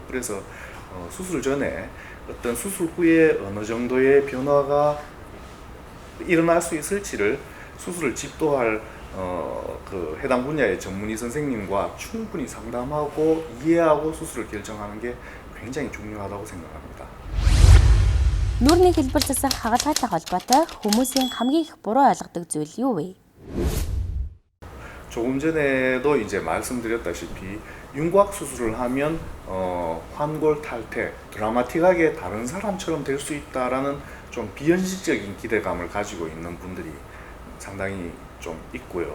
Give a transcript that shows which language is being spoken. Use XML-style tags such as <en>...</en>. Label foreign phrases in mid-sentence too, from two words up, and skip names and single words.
<ko>그래서 수술 전에 어떤 수술 후에 어느 정도의 변화가 일어날 수 있을지를 수술을 집도할 그 해당 분야의 전문의 선생님과 충분히 상담하고 이해하고 수술을 결정하는 게 굉장히 중요하다고 생각합니다.</ko> <mn>Нүрийн хэлбэр засах хагалгаатай холбоотой хүмүүсийн хамгийн их буруу ойлгодог зүйл юу вэ?</mn> <ko>조금 전에도 이제 말씀드렸다시피 윤곽 수술을 하면 환골 탈태, 드라마틱하게 다른 사람처럼 될 수 있다라는 좀 비현실적인 기대감을 가지고 있는 분들이 상당히 좀 있고요.</ko>